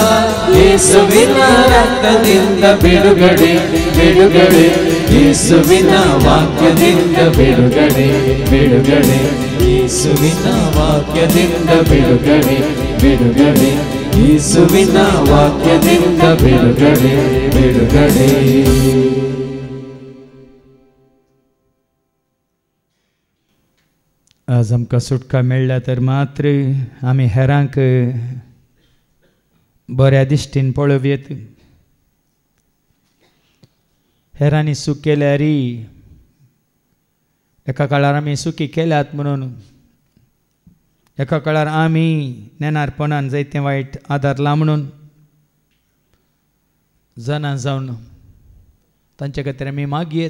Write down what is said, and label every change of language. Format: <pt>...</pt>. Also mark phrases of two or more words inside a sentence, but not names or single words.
<kn>ಯೇಸುವಿನ ರಕ್ತದಿಂದ ಬಿಡುಗಡೆ ಬಿಡುಗಡೆ ಯೇಸುವಿನ ವಾಕ್ಯದಿಂದ ಬಿಡುಗಡೆ ಬಿಡುಗಡೆ ಯೇಸುವಿನ ವಾಕ್ಯದಿಂದ ಬಿಡುಗಡೆ ಬಿಡುಗಡೆ ಯೇಸುವಿನ ವಾಕ್ಯದಿಂದ ಬಿಡುಗಡೆ ಬಿಡುಗಡೆ</kn> <kok>आज आमकां सुटका मेळ्ळ्या तर मात्र आमी हेरांक बऱ्या दिश्टीन पळोवयेत. हेरांनी सूख केल्यारी एका काळार आमी सुखी केल्यात म्हणून एका काळार आमी नेनारपणान जायते वायट आदारला म्हणून जाणां जावन तांचे खातीर आमी मागयेत.</kok>